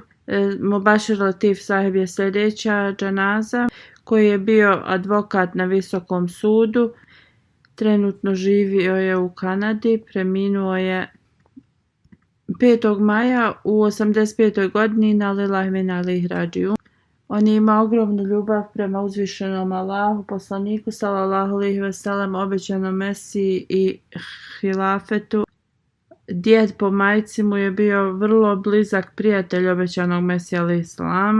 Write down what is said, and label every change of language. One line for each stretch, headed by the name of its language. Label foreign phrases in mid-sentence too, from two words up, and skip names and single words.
Bosnian: Mubashir Latif sahib je sljedeća dženaza, koji je bio advokat na Visokom sudu. Trenutno živio je u Kanadi, preminuo je 5. maja u 85. godini
Arabic: نا لله من أليه راجعون.
Bosnian: On je imao ogromnu ljubav prema uzvišenom Allahu, poslaniku
Arabic: صلى الله عليه وسلم,
Bosnian: obećanom Mesiji i hilafetu. Djed po majci mu je bio vrlo blizak prijatelj obećanog Mesija
Arabic: عليه السلام.